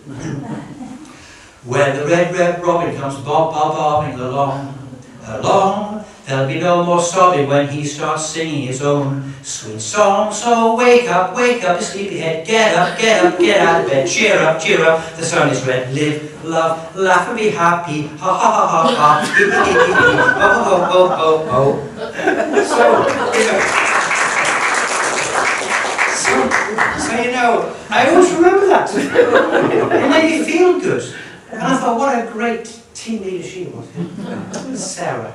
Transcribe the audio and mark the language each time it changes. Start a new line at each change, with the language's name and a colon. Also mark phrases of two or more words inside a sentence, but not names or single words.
English: When the red robin comes bobbing along, there'll be no more sobbing when he starts singing his own sweet song. So wake up, you sleepyhead, get up, get out of bed, cheer up, the sun is red, live, love, laugh and be happy, ha ha ha ha ha, hee hee hee hee, oh. So you know, I always remember that. It made me feel good. And I thought, what a great team leader she was. Sarah.